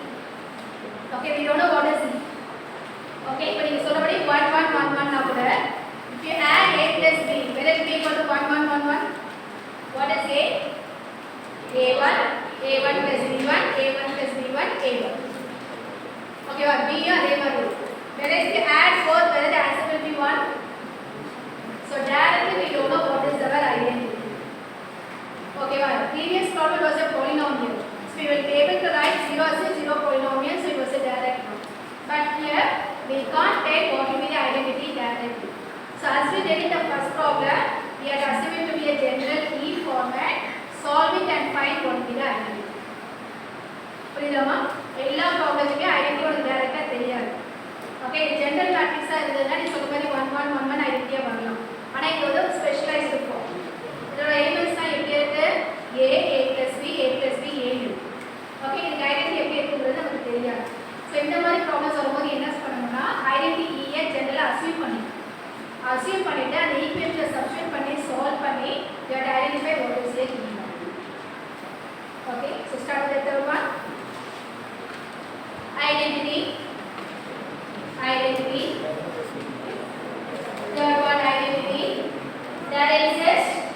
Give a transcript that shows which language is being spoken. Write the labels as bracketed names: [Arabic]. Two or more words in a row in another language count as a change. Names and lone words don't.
[English] Okay, we don't know what is E. Okay, but you solve it 1, 1, 1, 1 now. If you add A plus B, whether it will be equal to 1, 1, 1, 1. What is A? A1 plus B1, A1 plus B1, A1. Okay, or B [Tamil] அதே மாதிரி. [English] Whereas we add 4, whether the answer will be 1. So directly we don't know what is our identity. Okay, well, previous problem was a polynomial. So we will be able to write 0 as a 0 polynomial, so it was a direct one. But here we can't tell what will be the identity directly. So as we did in the first problem, we had assumed it to be a general key format. Solve it and find what will be the identity. [Tamil] புரியுதாமா? எல்லா ப்ராப்ளத்துக்கு ஐடென்டிட்டி ஒரு டைரக்டா தெரியாது. ஓகே, ஜெனரல் மேட்ரிக்ஸா இருந்ததுன்னா நீ சொல்ற மாதிரி 1 1 1 1 ஐடென்டிட்டியா வரலாம். ஆனா இது ஒரு [English] specialised form. [Tamil] இதோட எலிமெண்ட்ஸ்லாம் எப்படி இருக்கு? [English] a a plus b a plus b a இருக்கு. [Tamil] ஓகே, இதுக்கு ஐடென்டிட்டி எப்படி இருக்குங்கிறது நமக்கு தெரியாது. ஸோ இந்த மாதிரி ப்ராப்ளம்ஸ் வரும்போது என்ன பண்ணணும்னா ஐடென்டிட்டி ஈயை ஜெனரலாக அசியூம் பண்ணிட்டு அந்த ஈக்குவேஷனை சப்ஸ்டிட்யூட் பண்ணி சால்வ் பண்ணி [English] you have to identify what is it. Okay, so start with the third one. Identity. Third one, identity. That exists.